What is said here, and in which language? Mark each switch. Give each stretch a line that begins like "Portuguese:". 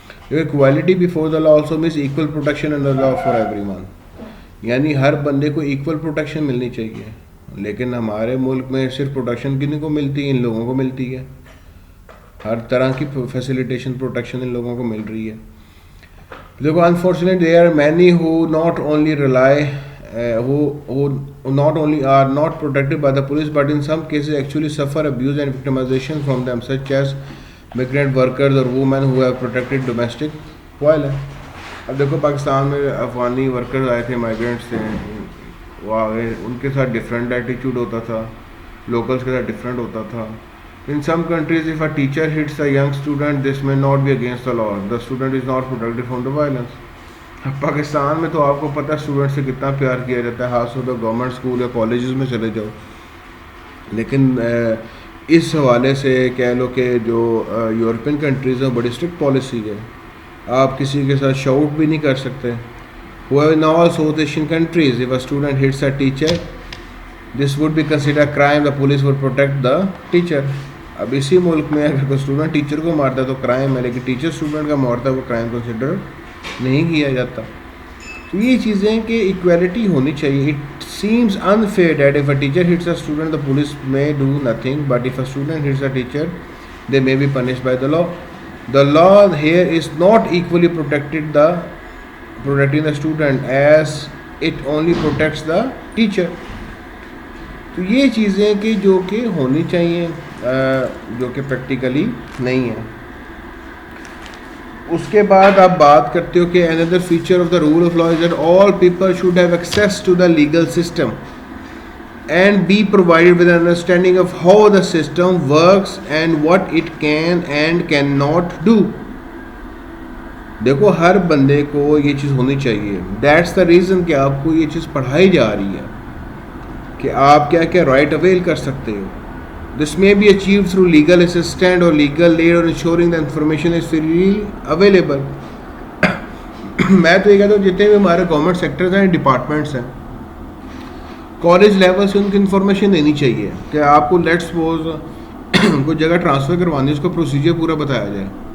English: Equality before the law also means equal protection under law for everyone.
Urdu: یعنی ہر بندے کو equal protection ملنی چاہیے, لیکن ہمارے ملک میں صرف پروٹیکشن کن کو ملتی ہے, ان لوگوں کو ملتی ہے. ہر طرح کی فیسیلیٹیشن پروٹیکشن ان لوگوں کو مل رہی ہے.
English: دیکھو unfortunately there are many who not only rely who not only are not protected by the police but in some cases actually suffer abuse and victimization from them, such as migrant workers or women who have protected domestic violence.
Urdu: اب دیکھو پاکستان میں Afghani workers آئے تھے, migrants تھے, وہ آگے ان کے ساتھ ڈفرینٹ ایٹیچیوڈ ہوتا تھا, لوکلس کے ساتھ ڈفرینٹ ہوتا تھا.
English: In some countries, if a teacher hits a young student, this may not be against the law. The student is not protected from the violence.
Urdu: Pakistan میں تو آپ کو پتہ ہے اسٹوڈنٹ سے کتنا پیار کیا جاتا ہے, خاص طور پہ گورنمنٹ اسکول یا کالجز میں چلے جاؤ. لیکن اس حوالے سے کہہ لو کہ جو یورپین کنٹریز ہیں بڑی اسٹرکٹ پالیسی ہے, آپ کسی کے ساتھ شاؤٹ بھی نہیں کر سکتے.
English: In all South Asian countries, if a student hits a teacher, this would be considered a crime. The police would protect the teacher.
Urdu: اب اسی ملک میں اگر کوئی اسٹوڈنٹ ٹیچر کو مارتا ہے تو کرائم ہے, لیکن ٹیچر اسٹوڈنٹ کا مارتا ہے وہ کرائم کنسیڈر نہیں کیا جاتا. تو یہ چیزیں کہ ایکویلٹی ہونی چاہیے.
English: It seems unfair that if a teacher hits a student, the police may do nothing, but if a student hits a teacher, they may be punished by the law. The law here is not equally protecting the student as it only protects the teacher.
Urdu: تو یہ چیزیں کہ جو کہ ہونی چاہیے جو کہ پریکٹیکلی نہیں ہے. اس کے بعد آپ بات کرتے ہو کہ
English: another feature of the rule of law is that all people should have access to the legal system and be provided with an understanding of how the system works and what it can and cannot do.
Urdu: دیکھو ہر بندے کو یہ چیز ہونی چاہیے.
English: that's the reason
Urdu: کہ آپ کو یہ چیز پڑھائی جا رہی ہے کہ آپ کیا کیا رائٹ اویل کر سکتے ہو.
English: This may be achieved through legal assistance or legal aid or ensuring the information is freely available.
Urdu: میں تو یہ کہتا ہوں جتنے بھی ہمارے گورنمنٹ سیکٹرز ہیں ڈپارٹمنٹس ہیں کالج لیول سے ان کی انفارمیشن دینی چاہیے کہ آپ کو
English: let suppose
Urdu: کوئی جگہ ٹرانسفر کروانی ہے اس کا پروسیجر پورا بتایا جائے.